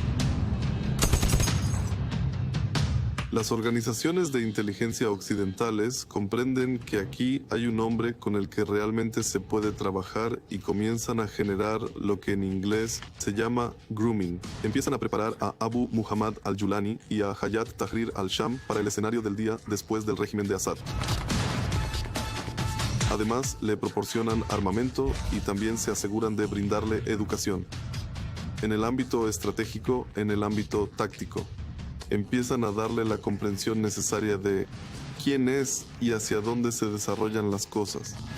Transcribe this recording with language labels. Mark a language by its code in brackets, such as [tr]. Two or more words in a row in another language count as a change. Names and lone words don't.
[es] Las organizaciones de inteligencia occidentales comprenden que aquí hay un hombre con el que realmente se puede trabajar y comienzan a generar lo que en inglés se llama grooming. Empiezan a preparar a Abu Muhammad al-Julani y a Hayat Tahrir al-Sham para el escenario del día después del régimen de Assad. Además, le proporcionan armamento y también se aseguran de brindarle educación. En el ámbito estratégico, en el ámbito táctico. Empiezan a darle la comprensión necesaria de quién es y hacia dónde se desarrollan las cosas.